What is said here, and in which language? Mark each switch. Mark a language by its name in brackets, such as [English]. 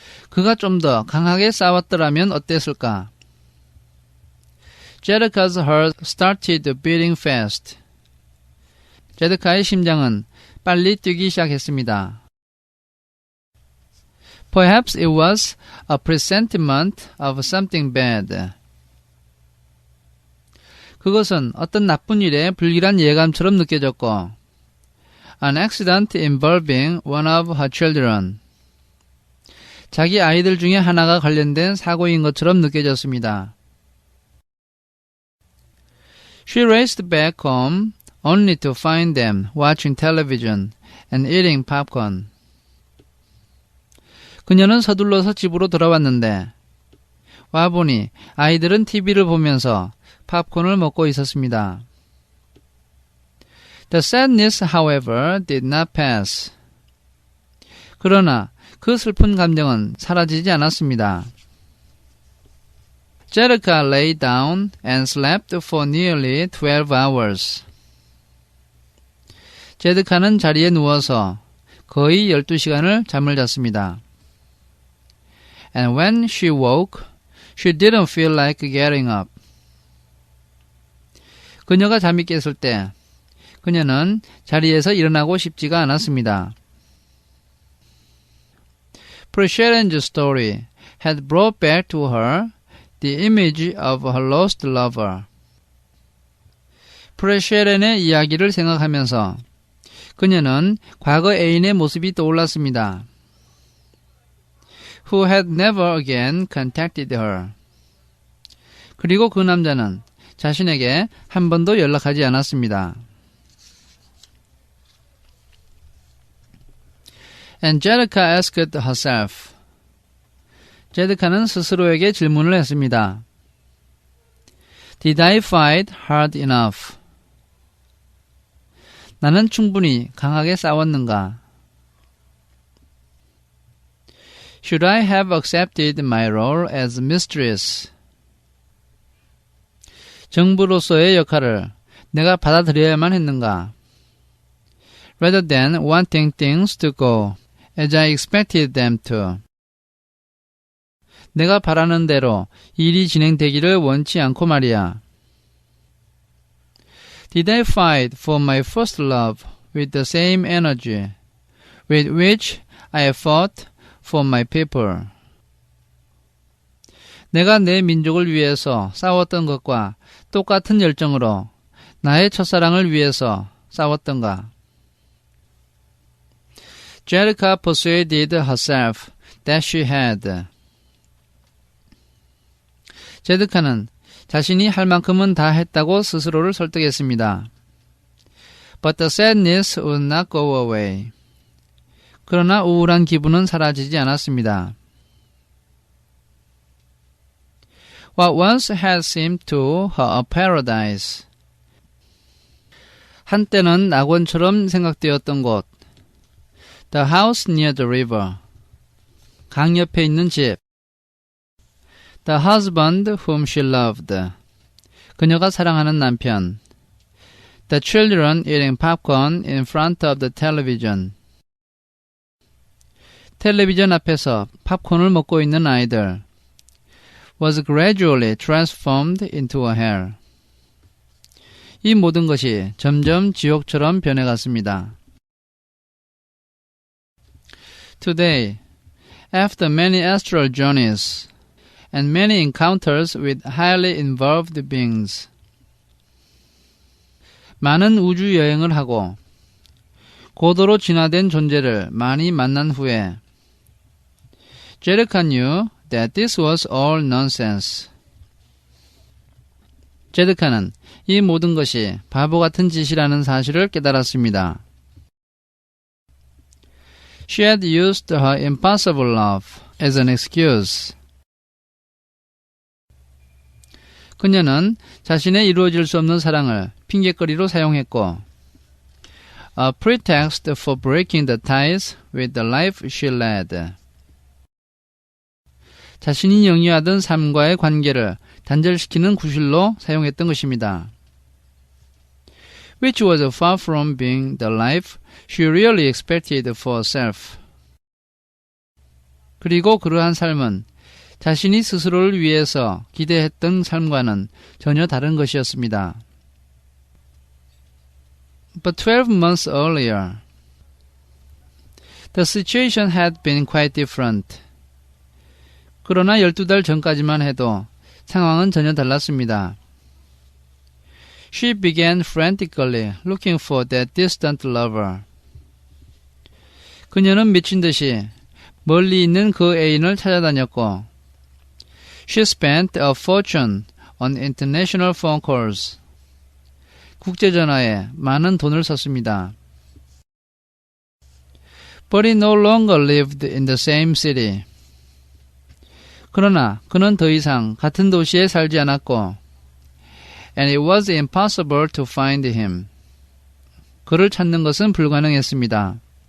[Korean] 그가 좀 더 강하게 싸웠더라면 어땠을까? [English] 제드카's heart started beating fast. [Korean] 제드카의 심장은 빨리 뛰기 시작했습니다. [English] Perhaps it was a presentiment of something bad. [Korean] 그것은 어떤 나쁜 일의 불길한 예감처럼 느껴졌고, [English] an accident involving one of her children. [Korean] 자기 아이들 중에 하나가 관련된 사고인 것처럼 느껴졌습니다. [English] She raced back home only to find them watching television and eating popcorn. [Korean] 그녀는 서둘러서 집으로 돌아왔는데 와보니 아이들은 TV를 보면서 팝콘을 먹고 있었습니다. [English] The sadness, however, did not pass. [Korean] 그러나 그 슬픈 감정은 사라지지 않았습니다. [English] Jerica lay down and slept for nearly 12 hours. [Korean] 제드카는 자리에 누워서 거의 12시간을 잠을 잤습니다. [English] And when she woke, she didn't feel like getting up. [Korean] 그녀가 잠이 깼을 때 그녀는 자리에서 일어나고 싶지가 않았습니다. [English] Prashadin's story had brought back to her the image of her lost lover. [Korean] 프레쉐렌의 이야기를 생각하면서 그녀는 과거 애인의 모습이 떠올랐습니다. [English] Who had never again contacted her. [Korean] 그리고 그 남자는 자신에게 한 번도 연락하지 않았습니다. [English] And Jerica asked herself. [Korean] 제드카는 스스로에게 질문을 했습니다. [English] Did I fight hard enough? [Korean] 나는 충분히 강하게 싸웠는가? [English] Should I have accepted my role as mistress? [Korean] 정부로서의 역할을 내가 받아들여야만 했는가? [English] Rather than wanting things to go as I expected them to. [Korean] 내가 바라는 대로 일이 진행되기를 원치 않고 말이야. [English] Did I fight for my first love with the same energy with which I fought for my people? [Korean] 내가 내 민족을 위해서 싸웠던 것과 똑같은 열정으로 나의 첫사랑을 위해서 싸웠던가? [English] Jerica persuaded herself that she had. [Korean] 제드카는 자신이 할 만큼은 다 했다고 스스로를 설득했습니다. [English] But the sadness would not go away. [Korean] 그러나 우울한 기분은 사라지지 않았습니다. [English] What once had seemed to her a paradise. [Korean] 한때는 낙원처럼 생각되었던 곳. [English] The house near the river. [Korean] 강 옆에 있는 집. [English] The husband whom she loved. [Korean] 그녀가 사랑하는 남편. [English] The children eating popcorn in front of the television. [Korean] 텔레비전 앞에서 팝콘을 먹고 있는 아이들. [English] Was gradually transformed into a hell. [Korean] 이 모든 것이 점점 지옥처럼 변해갔습니다. [English] Today, after many astral journeys and many encounters with highly involved beings, [Korean] 많은 우주 여행을 하고 고도로 진화된 존재를 많이 만난 후에 [English] Jerica knew that this was all nonsense. [Korean] 제드카는 이 모든 것이 바보 같은 짓이라는 사실을 깨달았습니다. [English] She had used her impossible love as an excuse. [Korean] 그녀는 자신의 이루어질 수 없는 사랑을 핑계거리로 사용했고, [English] a pretext for breaking the ties with the life she led. [Korean] 자신이 영위하던 삶과의 관계를 단절시키는 구실로 사용했던 것입니다. [English] Which was far from being the life she really expected for herself. [Korean] 그리고 그러한 삶은 자신이 스스로를 위해서 기대했던 삶과는 전혀 다른 것이었습니다. [English] But 12 months earlier, the situation had been quite different. [Korean] 그러나 12달 전까지만 해도 상황은 전혀 달랐습니다. [English] She began frantically looking for that distant lover. [Korean] 그녀는 미친 듯이 멀리 있는 그 애인을 찾아다녔고, [English] She spent a fortune on international phone calls. [Korean] 국제전화에 많은 돈을 썼습니다. [English] But he no longer lived in the same city. [Korean] 그러나 그는 더 이상 같은 도시에 살지 않았고, [English] and it was impossible to find him. [Korean] 그를 찾는 것은 불가능했습니다.